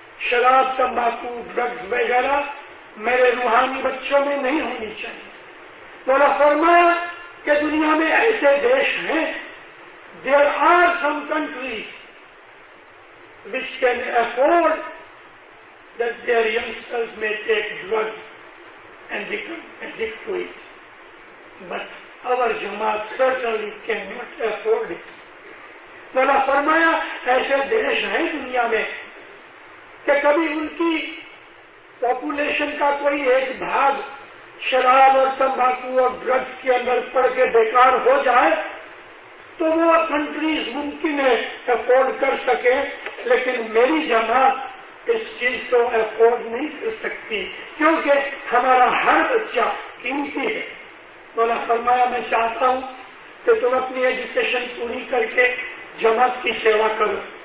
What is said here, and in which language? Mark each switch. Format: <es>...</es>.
<ur>شراب، تمباکو، ڈرگز وغیرہ میرے روحانی بچوں میں نہیں ہونی چاہیے۔ مولا فرمایا کہ دنیا میں ایسے دیش ہیں،</ur> <en>there are some countries which can afford that their youngsters may take drugs and become addicted to it. But our Jamaat certainly cannot afford it.</en> <ur>مولا فرمایا ایسے دیش ہیں دنیا میں کہ کبھی ان کی پاپولیشن کا کوئی ایک بھاگ شراب اور تمباکو اور ڈرگز کے اندر پڑ کے بیکار ہو جائے تو وہ کنٹریز ممکن ہے افورڈ کر سکے، لیکن میری جماعت اس چیز کو افورڈ نہیں کر سکتی، کیونکہ ہمارا ہر بچہ قیمتی ہے۔ مولا فرمایا میں چاہتا ہوں کہ تم اپنی ایجوکیشن پوری کر کے جماعت کی سیوا کرو۔</ur>